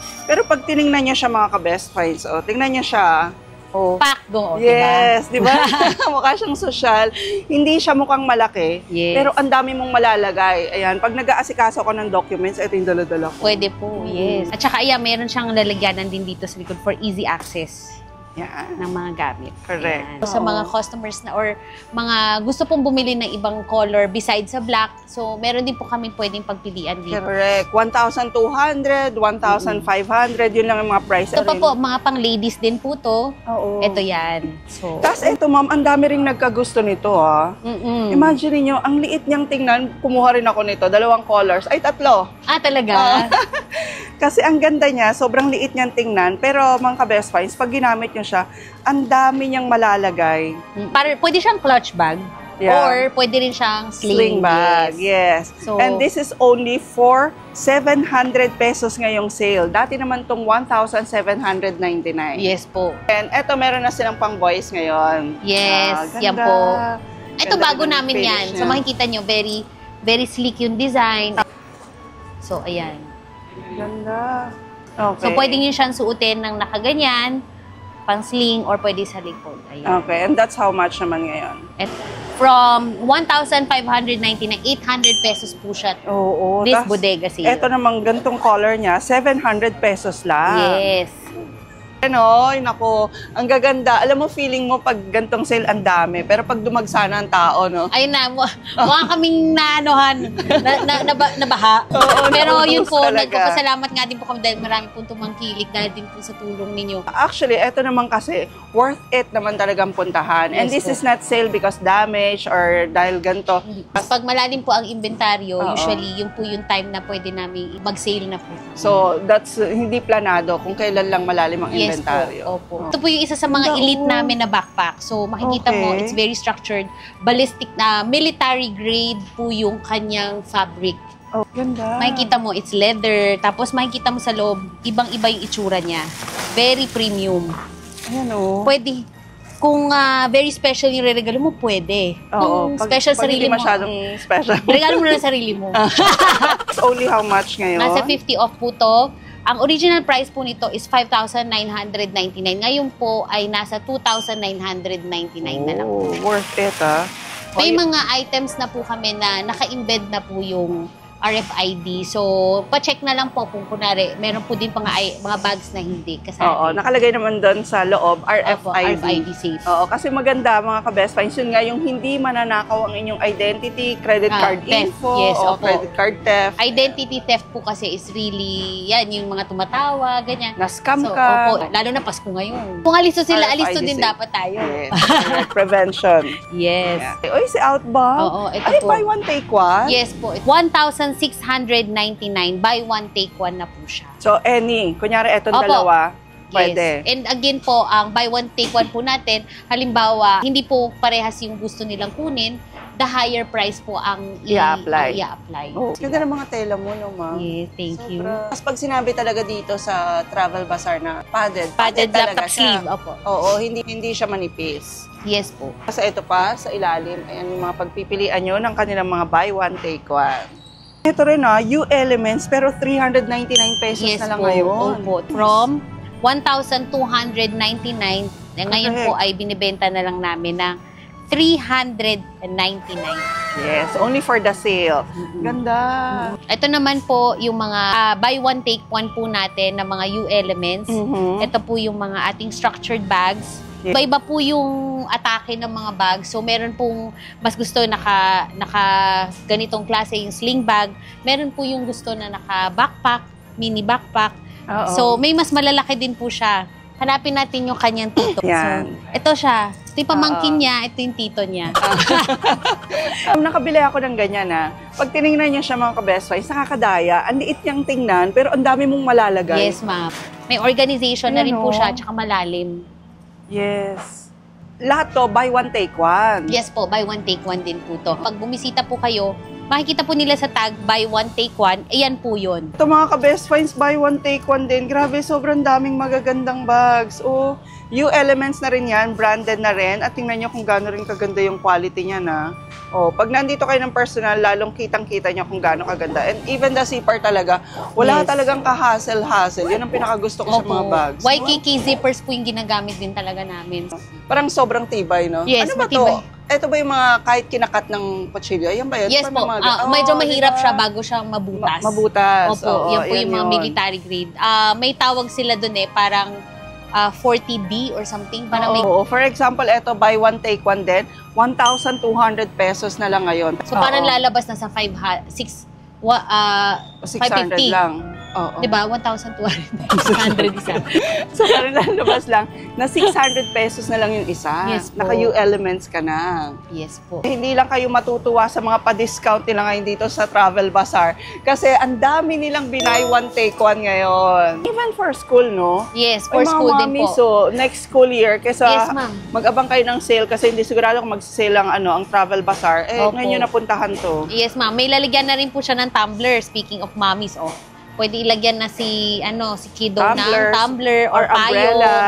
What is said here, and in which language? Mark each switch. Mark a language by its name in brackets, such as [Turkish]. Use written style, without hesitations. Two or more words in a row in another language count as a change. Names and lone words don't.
[Filipino] Pero pag tiningnan niya siya, mga ka-best finds, tingnan niya siya. Oh. Pack go, Yes, di ba? Mukha siyang social. Hindi siya mukhang malaki. Yes. Pero ang dami mong malalagay. Ayan, pag nag-aasikaso ko ng documents, ito yung dala-dala ko. Pwede po, yes. At saka, ayan, meron siyang lalagyanan din dito sa likod [English] for easy access [Filipino] Yan. ng mga gamit. Correct. Ayan. Sa mga customers na or mga gusto pong bumili ng ibang color besides sa black, so meron din po kami pwedeng pagpilian dito. Correct. 1,200, 1,500, yun lang ang mga price. Ito pa po, mga pang ladies din po to. Oo. Ito yan. So, Tapos ito, ma'am, ang dami ring nagkagusto nito, ha? Imagine niyo, ang liit niyang tingnan, kumuha rin ako nito, 2 colors, ay 3. talaga? Kasi ang ganda niya, sobrang liit niyang tingnan, pero mga ka-best finds, pag ginamit niyo siya, ang dami niyang malalagay. Pwede siyang [English] clutch bag. [Filipino] Yeah. Or pwede rin siyang [English] Sling bag, [Filipino] yes. So- [English] And this is only for 700 pesos ngayong sale. [Filipino] Dati naman tong 1,799. Yes po. And eto, meron na silang pang boys ngayon. Yes, Ganda. yan po. Ito Ganda bago rin ng namin finish yan. niya. So makikita nyo, [English] very very sleek [Filipino] yung design. So ayan. Ganda. Okay. So pwede nyo siyang suotin ng nakaganyan, pang sling, or pwede sa likod. Ayan. [English] Okay, and that's how much naman ngayon? [Filipino] At from 1,599, 800 pesos po siya. Oo. This Tas, bodega sale. eto namang gantong color niya, 700 pesos lang. Yes. Ano, nako, ang gaganda. Alam mo, feeling mo pag gantong sale ang dami, pero pag dumagsana ang tao, no? Ayun na, mukha kaming nabaha. Oo, pero yun po, talaga. nagpapasalamat nga din po kami dahil marami pong tumangkilik dahil din po sa tulong ninyo. Actually, eto naman kasi, [English] worth it [Filipino] naman talagang puntahan. And Yes this po. [English] is not sale because damage or [Filipino] dahil ganito. Pag malalim po ang inventaryo, Oo. usually yun po yung time na pwede namin mag-sale na po. So, that's hindi planado kung kailan lang malalim ang Yes inventaryo. po. Opo. Ito po yung isa sa mga elite namin na backpack. So, makikita mo, Okay. [English] it's very structured. [Filipino] Ballistic na military grade po yung kanyang fabric. Oh, ganda. Makikita mo, [English] it's leather. [Filipino] Tapos makikita mo sa loob, ibang-iba yung itsura niya. [English] Very premium. [Filipino] Ayan o. Pwede. Kung [English] very special [Filipino] yung regalo mo, pwede. Oo. Kung special pag sarili hindi mo, masyadong special. regalo mo na lang sarili mo. [English] It's only how much ngayon? [Filipino] Nasa 50 off po to. Ang original price po nito is 5,999. Ngayon po ay nasa 2,999 na lang. Oh, [English] worth it, [Filipino] ah. May mga items na po kami na naka-embed na po yung RFID. So, pa-check na lang po kung kunwari, meron po din mga bags na hindi kasali. Oo, nakalagay naman doon sa loob, Opo, RFID. RFID safe. Oo, kasi maganda mga ka-best finds. Yun nga, yung hindi mananakaw ang inyong identity, [English] credit card [Filipino] theft. info, Yes, o opo. [English] credit card theft. Identity theft [Filipino] po kasi [English] is really, [Filipino] yan, yung mga tumatawa, ganyan. Na-scam So, ka. opo, lalo na Pasko ngayon. Kung alisto sila, RFID alisto din safe. dapat tayo. [English] Yes, correct. Prevention. [Filipino] Yes. Yeah. Oy, si Outbound. Oo, ito Ay, po. [English] buy one, take one? [Filipino] Yes po. 1,699. [English] Buy one, take one [Filipino] na po siya. So, any. Kunyari, etong Opo. dalawa, Yes. pwede. And again po, ang [English] buy one, take one [Filipino] po natin, halimbawa, hindi po parehas yung gusto nilang kunin, [English] the higher price [Filipino] po ang I-apply. i-apply. Oh, ganda ng mga tela mo, no, ma'am? [English] Yes, thank you. [Filipino] Tapos pag sinabi talaga dito sa Travel Bazaar na padded Padded talaga laptop siya. sleeve, opo. Oo, hindi siya manipis. Yes po. Kasi ito pa, sa ilalim, ayan yung mga pagpipilian nyo ng kanilang mga [English] buy one, take one. [Filipino] Ito rin U-Elements, pero 399 pesos Yes na lang po. ngayon. Opo. From 1,299, ngayon Correct. po ay binibenta na lang namin ng 399. [English] Yes, only for the sale. [Filipino] Ganda. Ito naman po yung mga [English] buy one, take one [Filipino] po natin na mga U-Elements. Mhm. Ito po yung mga ating structured bags. Yeah. Iba-iba po yung atake ng mga bags. So, meron pong mas gusto naka ganitong klase yung [English] sling bag. [Filipino] Meron po yung gusto na naka-backpack, [English] mini backpack. [Filipino] Oo. So, may mas malalaki din po siya. Hanapin natin yung kanyang tito. Yan. So, ito siya. Ito yung pamangkin niya, ito yung tito niya. Nakabili ako ng ganyan Pag tinignan niyo siya mga ka-best finds, nakakadaya. Ang liit niyang tingnan, pero ang dami mong malalagay. Yes, ma'am. May organization na rin po Ayan, siya, tsaka malalim. Yes. Lahat to, [English] buy one, take one. [Filipino] Yes po, [English] buy one, take one [Filipino] din po to. Pag bumisita po kayo, makikita po nila sa tag, [English] buy one, take one, [Filipino] ayan po yun. Ito mga ka-best finds, [English] buy one, take one [Filipino] din. Grabe, sobrang daming magagandang bags. Oh, U-Elements na rin yan, branded na rin. At tingnan nyo kung gaano rin kaganda yung quality niya Oh, pag nandito kayo ng personal, lalong kitang-kita nyo kung gaano kaganda. And even the zipper talaga, wala Yes. talagang ka-hassle-hassle. Yun ang pinakagusto ko sa mga bags. YKK zippers po yung ginagamit din talaga namin. Parang sobrang tibay, no? Yes, ano ba matibay. to? Ito ba yung mga kahit kinakat ng kutsilyo? Ayan ba yun? Yes Paano po, mga medyo Oh, mahirap diba? siya bago siya mabutas. Mabutas. Opo, Oo, yan po yung mga yun. military grade. May tawag sila dun parang 40D [English] or something. [Filipino] Parang may, Oo. For example, ito, [English] buy one, take one [Filipino] din. 1,200 pesos na lang ngayon. so parang Oo. lalabas na sa 600 550. lang. Oo. Diba? 1,200 isa. So, parang lalabas lang na 600 pesos na lang yung isa. Yes po. Naka-U-Elements ka na. Yes po. Hindi lang kayo matutuwa sa mga pa-discount nila ngayon dito sa Travel Bazaar. Kasi ang dami nilang binay one, [English] take one [Filipino] ngayon. [English] Even for school, no? Yes, for [Filipino] Ay, mga school din mami, po. So, next school year, kaysa Yes, ma'am. mag-abang kayo ng sale kasi hindi sigurado kung mag-sale ang Travel Bazaar. Opo. Ngayon yung napuntahan to. Yes, ma'am. May lalagyan na rin po siya ng tumbler. [English] Speaking of mommies, [Filipino] pwede ilagyan na si kiddo ng tumbler or umbrella.